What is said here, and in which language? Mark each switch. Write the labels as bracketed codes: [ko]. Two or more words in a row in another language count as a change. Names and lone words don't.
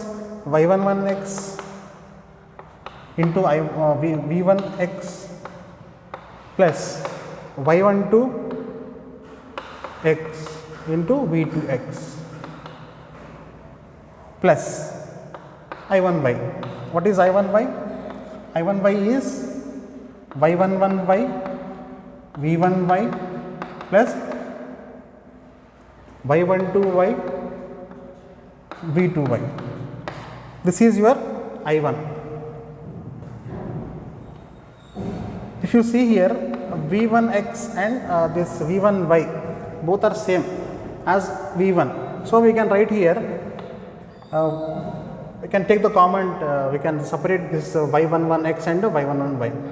[en] Y11x into V1x plus Y12x into V2x plus I1y. What is I1y? I1y is Y11y V1y plus Y12y V2y. This is your I1. If you see here, V1x and this V1y both are same as V1. So, we can write here, we can take the comment, we can separate this Y11x and Y11y.